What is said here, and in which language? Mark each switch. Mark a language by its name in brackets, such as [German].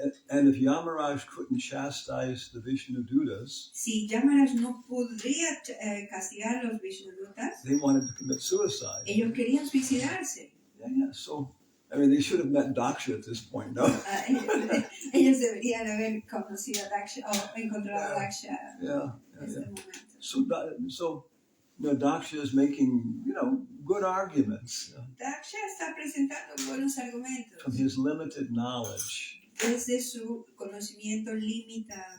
[English] and if Yamaraj couldn't chastise the Vishnu Dutas, [Spanish] si Yamaraj no podría castigar a los Vishnudutas, [English] they wanted to commit suicide. [Spanish] ellos querían suicidarse. [English] Yeah. So, they should have met Daksha at this point, no? [Spanish] Ellos deberían haber conocido a Daksha o encontrado a Daksha [English] Yeah. [Spanish] en este momento. [English] So, Daksha is making, good arguments [Spanish] Daksha está presentando buenos argumentos [English] from his limited knowledge. [Spanish] desde su conocimiento limitado.